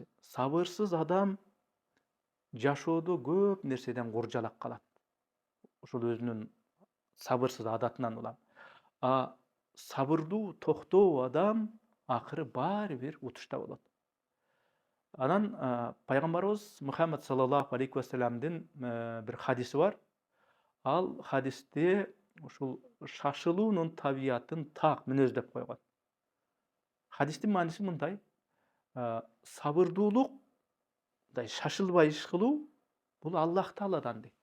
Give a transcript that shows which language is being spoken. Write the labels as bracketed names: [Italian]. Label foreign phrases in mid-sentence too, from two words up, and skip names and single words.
[Kyrgyz] Сабырсыз адам жашоодо көп нерседен куржалак калат. Ушул өзүнүн сабырсыз адатынан улам. Сабырдуу, токтоо адам акыры баары бир утушта болот. Анан пайгамбарыбыз Мухаммад [Arabic] صلى الله عليه وسلم [Kyrgyz] бир хадиси бар. Ал хадисте ушул шашылуунун табиятын так мүнөздөп койгон. Хадистин мааниси мындай: сабырдуулук, мындай шашылбай иш кылуу бул Аллах Тааладан дейт.